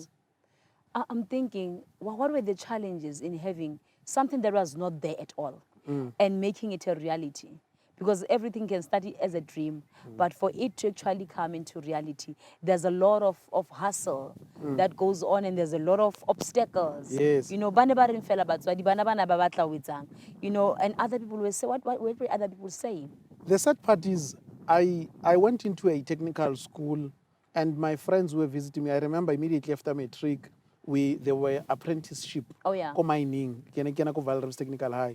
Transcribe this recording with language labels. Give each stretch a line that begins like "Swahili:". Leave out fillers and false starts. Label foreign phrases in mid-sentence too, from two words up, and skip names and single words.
English: I'm thinking, what were the challenges in having something that was not there at all and making it a reality? Because everything can start as a dream, but for it to actually come into reality, there's a lot of hustle that goes on, and there's a lot of obstacles. Yes. You know,
Southern Sotho: bana ba reng fela batswadi, bana ba batla ho etsang.
English: You know, and other people will say, what were other people saying? The sad part is I went into a technical school and my friends were visiting me. I remember immediately after matric, there were apprenticeship. Oh, yeah. Mining, Valrus Technical High.